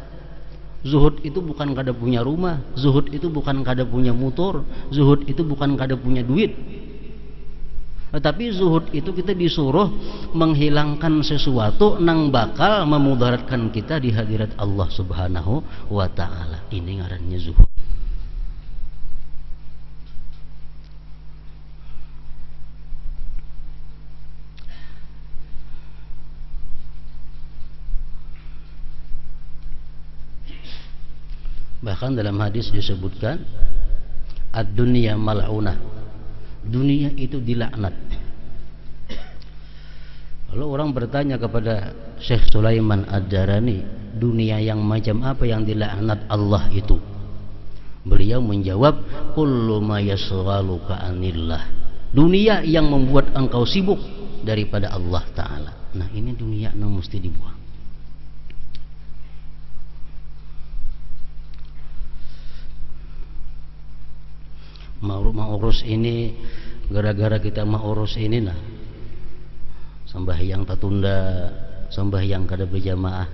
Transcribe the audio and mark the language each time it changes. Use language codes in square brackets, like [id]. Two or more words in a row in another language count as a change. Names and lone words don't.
[id] Zuhud itu bukan kada punya rumah, zuhud itu bukan kada punya motor, zuhud itu bukan kada punya duit. Tetapi zuhud itu kita disuruh menghilangkan sesuatu nang bakal memudaratkan kita di hadirat Allah [ar] Subhanahu wa Ta'ala. [id] Ini ngarannya zuhud. Bahkan dalam hadis disebutkan [ar] ad-dunya mal'unah, [id] dunia itu dilaknat. Lalu orang bertanya kepada Syekh Sulaiman Ad-Darani, dunia yang macam apa yang dilaknat Allah itu? Beliau menjawab, [ar] kullu ma yasghaluka anillah, [id] dunia yang membuat engkau sibuk daripada Allah Ta'ala. Nah, ini dunia yang mesti dibuang. Mau urus ini, gara-gara kita mau urus ini, nah sembahyang tertunda, sembahyang kada berjamaah.